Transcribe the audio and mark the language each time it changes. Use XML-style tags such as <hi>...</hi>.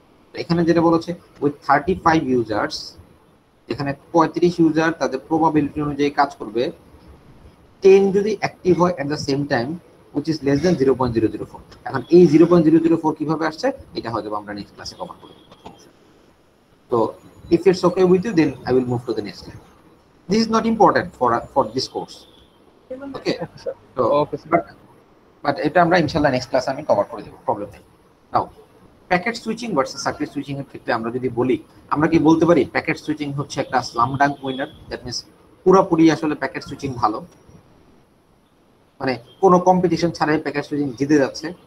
<bn>তো এখানে যেটা বলেছে উইথ 35 ইউজার্স, এখানে 35 ইউজার তাদের প্রবাবিলিটি অনুযায়ী কাজ করবে, 10 যদি অ্যাক্টিভ হয় at the same time</bn> <en>which is less than</en> <bn>0.004। এখন এই 0.004 কিভাবে আসছে এটা হয়তো আমরা নেক্সট ক্লাসে কভার করব।</bn> <en>তো if it's okay with you then I will move to the next slide. This is not important for this course, okay? So okay, but</en> <bn>এটা আমরা ইনশাআল্লাহ নেক্সট ক্লাসে আমি কভার করে দেব, প্রবলেম নেই। নাও packet switching versus circuit switching এর ক্ষেত্রে আমরা যদি বলি, আমরা কি বলতে পারি প্যাকেট সুইচিং হচ্ছে একটা slam dung winner? That means পুরোপুরি আসলে প্যাকেট সুইচিং ভালো, মানে কোনো কম্পিটিশন ছাড়াই প্যাকেট সুইচিং জিতে যাচ্ছে।</bn>